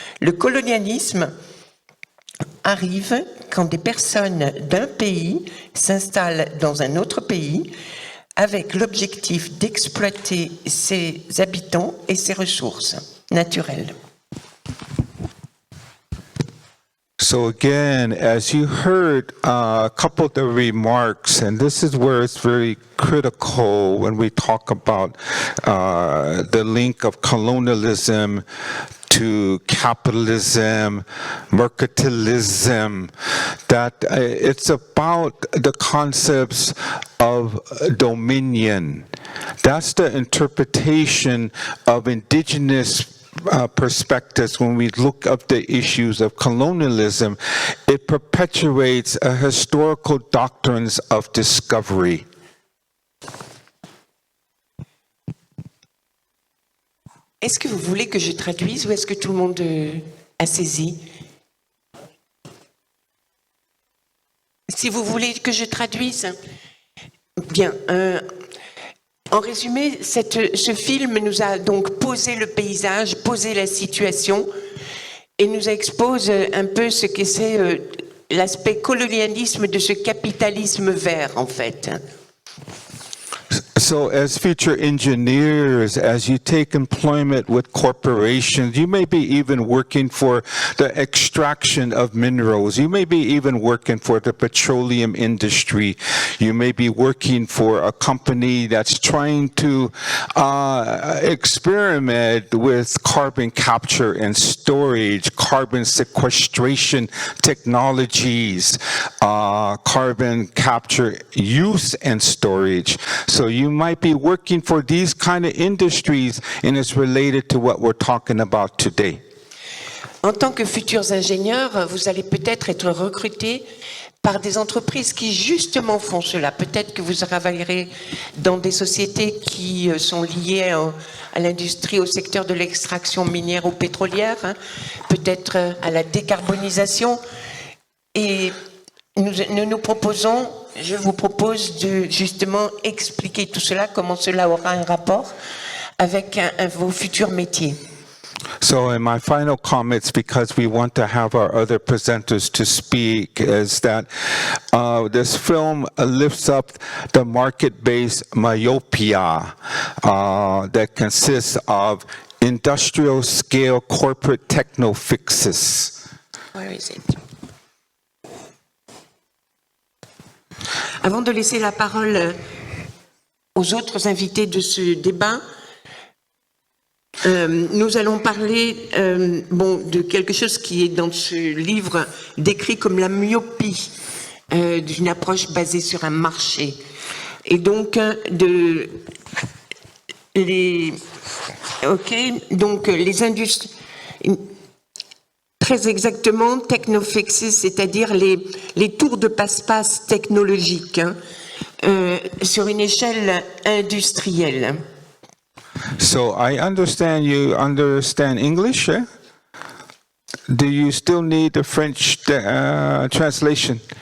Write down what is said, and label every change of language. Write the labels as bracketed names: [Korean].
[French] Le colonialisme arrive quand des personnes d'un pays s'installent dans un autre pays avec l'objectif d'exploiter ses habitants et ses ressources naturelles. [English] So again, as you heard a couple of the remarks, and this is where it's very critical when we talk about the link of colonialism to capitalism, mercantilism, that it's about the concepts of dominion. That's the interpretation of indigenous perspectives. When we look at the issues of colonialism, it perpetuates a historical doctrines of discovery. [French] Est-ce que vous voulez que je traduise ou est-ce que tout le monde a saisi? Si vous voulez que je traduise, bien. En résumé, ce film nous a donc posé le paysage, posé la situation et nous expose un peu ce que c'est l'aspect colonialisme de ce capitalisme vert, en fait. [English] So as future engineers, as you take employment with corporations, you may be even working for the extraction of minerals. You may be even working for the petroleum industry. You may be working for a company that's trying to experiment with carbon capture and storage, carbon sequestration technologies, carbon capture use and storage. So you might be working for these kind of industries, and it's related to what we're talking about today. [French] En tant que futurs ingénieurs, vous allez peut-être être recrutés par des entreprises qui justement font cela. Peut-être que vous travaillerez dans des sociétés qui sont liées à l'industrie, au secteur de l'extraction minière ou pétrolière, hein, peut-être à la décarbonisation. Et nous proposons, je vous propose de justement expliquer tout cela, comment cela aura un rapport avec vos futurs métiers. [English] So in my final comments, because we want to have our other presenters to speak, is that this film lifts up the market-based myopia that consists of industrial-scale corporate techno-fixes. Where is it? [French] Avant de laisser la parole aux autres invités de ce débat, nous allons parler de quelque chose qui est dans ce livre décrit comme la myopie d'une approche basée sur un marché. Et donc, les industries, très exactement, technofixes, c'est-à-dire les tours de passe-passe technologiques hein, sur une échelle industrielle. [English] So I understand you understand English, eh? Do you still need the French translation?